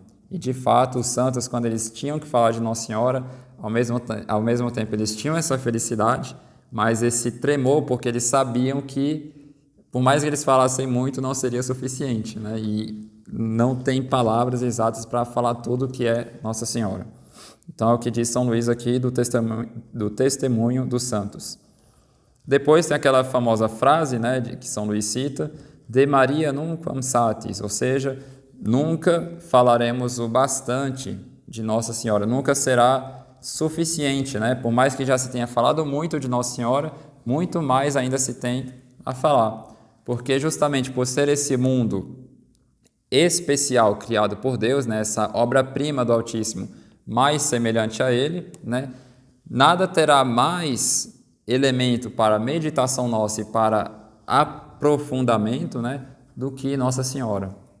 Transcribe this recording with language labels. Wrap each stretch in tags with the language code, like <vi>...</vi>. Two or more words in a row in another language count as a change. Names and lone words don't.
<pt>E de fato os santos, quando eles tinham que falar de Nossa Senhora, ao mesmo tempo eles tinham essa felicidade, mas esse tremor, porque eles sabiam que, por mais que eles falassem muito, não seria suficiente, né? E não tem palavras exatas para falar tudo o que é Nossa Senhora. Então é o que diz São Luís aqui do testemunho dos santos. Depois tem aquela famosa frase, né, que São Luís cita:</pt> <la>de Maria nunquam satis,</la> <pt>ou seja, nunca falaremos o bastante de Nossa Senhora, nunca será suficiente, né? Por mais que já se tenha falado muito de Nossa Senhora, muito mais ainda se tem a falar, porque justamente por ser esse mundo especial criado por Deus, né, essa obra-prima do Altíssimo, mais semelhante a Ele, né, nada terá mais elemento para meditação nossa e para aprofundamento, né, do que Nossa Senhora.</pt>